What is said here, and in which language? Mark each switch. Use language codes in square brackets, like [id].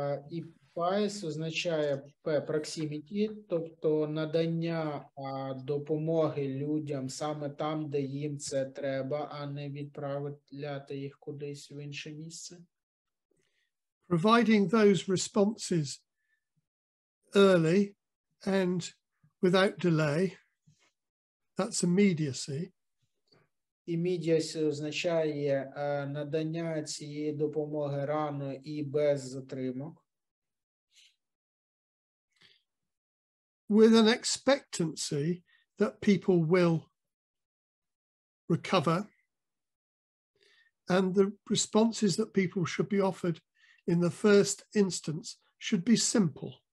[uk] І PIES означає proximity, тобто надання допомоги людям саме там, де їм це треба, а не відправляти їх кудись в інше місце. [en] Providing those responses early and without delay, that's immediacy. [uk] Immediacy означає надання цієї допомоги рано і без затримок. [en] With an expectancy that people will recover, and the responses that people should be offered in the first instance should be simple.